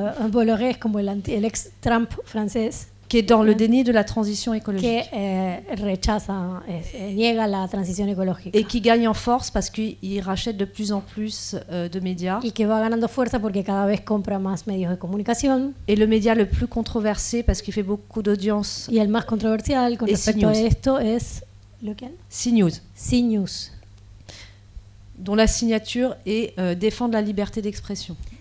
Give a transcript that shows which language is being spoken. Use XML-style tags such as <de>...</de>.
<es>Bolloré es como el ex-Trump francés.</es> <fr>Qui est dans le déni de la transition écologique.</fr> <es>Que niega la transición ecológica.</es> <fr>Et qui gagne en force parce qu'il rachète de plus en plus de médias.</fr> <es>Y que va ganando fuerza porque cada vez compra más medios de comunicación.</es> <fr>Et le média le plus controversé parce qu'il fait beaucoup d'audience.</fr> <es>Y el más controversial con respecto a esto es CNews.</es> <fr>CNews. Dont la signature est défendre la liberté d'expression.</fr>